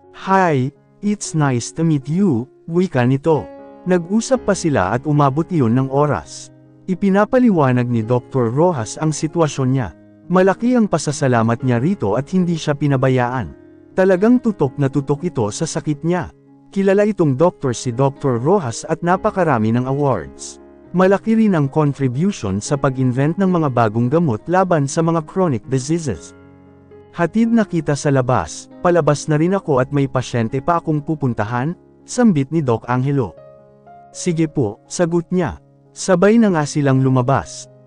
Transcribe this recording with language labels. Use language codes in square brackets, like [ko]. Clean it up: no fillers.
[en] Hi, it's nice to meet you, [tl] wika nito. Nag-usap pa sila at umabot iyon ng oras. Ipinapaliwanag ni Dr. Rojas ang sitwasyon niya. Malaki ang pasasalamat niya rito at hindi siya pinabayaan. Talagang tutok na tutok ito sa sakit niya. Kilala itong doktor si Dr. Rojas at napakarami ng awards. Malaki rin ang contribution sa pag-invent ng mga bagong gamot laban sa mga chronic diseases. Hatid na kita sa labas, palabas na rin ako at may pasyente pa akong pupuntahan, sambit ni Doc Angelo. Sige po, sagot niya. Sabay na nga silang lumabas.